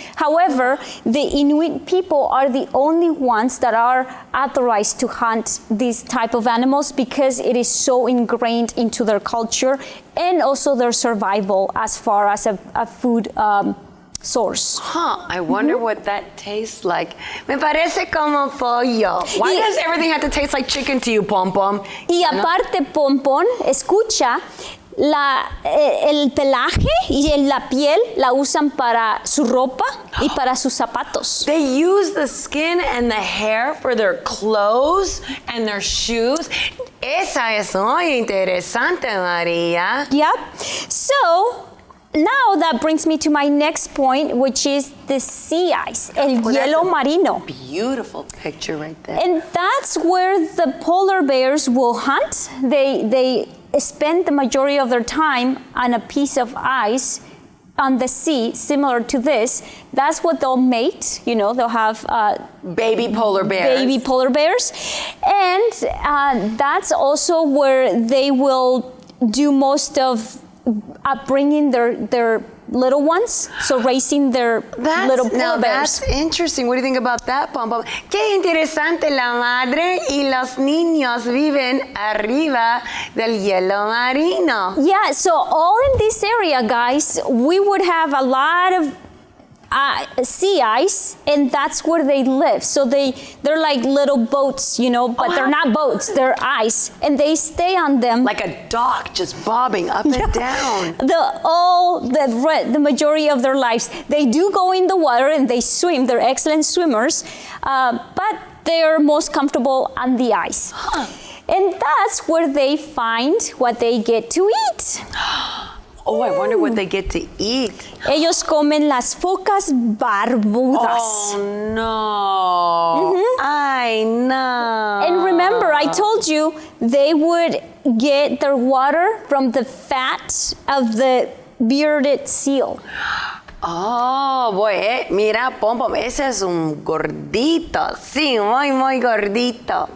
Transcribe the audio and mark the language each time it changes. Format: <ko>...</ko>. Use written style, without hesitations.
<en>However, the Inuit people are the only ones that are authorized to hunt these type of animals because it is so ingrained into their culture and also their survival as far as a food source. I wonder what that tastes like.</en> <es>Me parece como pollo.</es> <en>Why does everything have to taste like chicken to you, Pom Pom?</en> <es>Y aparte, Pom Pom, escucha, el pelaje y la piel la usan para su ropa y para sus zapatos.</es> <en>They use the skin and the hair for their clothes and their shoes.</en> <es>Esa es muy interesante, Maria.</es> <en>Yep. So, now that brings me to my next point, which is the sea ice,</en> <es>el hielo marino.</es> <en>Beautiful picture right there. And that's where the polar bears will hunt. They spend the majority of their time on a piece of ice on the sea, similar to this. That's what they'll mate. They'll have baby polar bears. Baby polar bears. And that's also where they will do most of bringing their little ones, so raising their little polar bears. That's interesting. What do you think about that, Pom Pom?</en> <es>Qué interesante, la madre y los niños viven arriba del hielo marino.</es> <en>Yeah, so all in this area, guys, we would have a lot of sea ice, and that's where they live. So they're like little boats, but they're not boats, they're ice, and they stay on them. Like a dock just bobbing up and down. The majority of their lives. They do go in the water and they swim, they're excellent swimmers, but they're most comfortable on the ice. And that's where they find what they get to eat. Oh, I wonder what they get to eat.</en> <es>Ellos comen las focas barbudas.</es> <en>Oh, no. I know. And remember, I told you they would get their water from the fat of the bearded seal. Oh, boy,</en> <es>mira, Pom Pom, ese es un gordito. Sí, muy gordito.</es>